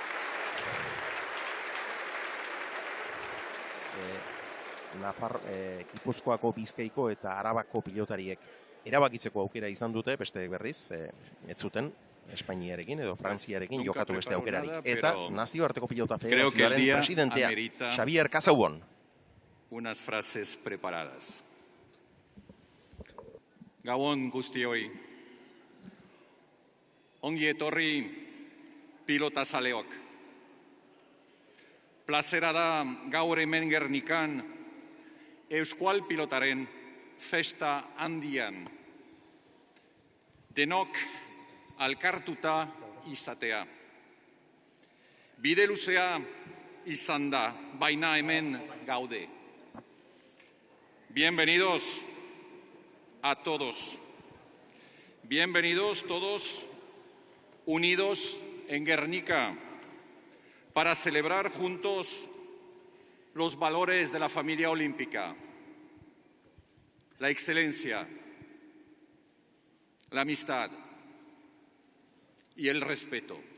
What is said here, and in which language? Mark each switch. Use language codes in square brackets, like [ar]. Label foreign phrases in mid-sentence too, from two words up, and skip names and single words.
[eu] Gipuzkoako, Bizkaiko eta Arabako pilotariek erabakitzeko aukera izan dute, beste berriz, ez zuten Espainiarekin edo Frantziarekin jokatu beste aukerarik. Eta nazioarteko pilota federazioaren presidentea, Xavier Casaubon. [es] Unas frases preparadas. [eu] Gabon guztioi. Ongi etorri pilota zaleok. Plazera da gaur hemen Gernikan Euskal Pilotaren festa handian. Denok alkartuta izatea. Bide luzea izan da, baina hemen gaude. [es] Bienvenidos a todos. Bienvenidos todos unidos en Guernica para celebrar juntos los valores de la familia olímpica, la excelencia, la amistad y el respeto.